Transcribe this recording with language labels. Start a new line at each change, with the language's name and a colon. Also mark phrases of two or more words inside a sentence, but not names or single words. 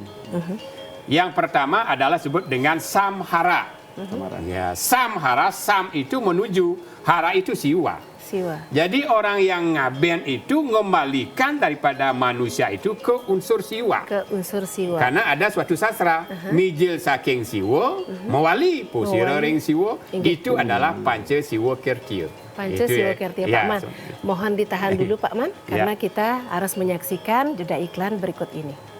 Indonesian: Yang pertama adalah disebut dengan samhara. Ya, samhara, sam itu menuju, hara itu siwa. Jadi orang yang ngaben itu mengembalikan daripada manusia itu ke unsur siwa. Karena ada suatu sastra,
Kawi: mijil saking siwa, mewali pusira ring siwa,
Indonesian: itu adalah Panca Siwa Kirtia. Panca Siwa Kirtia, Pak Man. Mohon ditahan dulu Pak Man, karena kita harus menyaksikan jeda iklan berikut ini.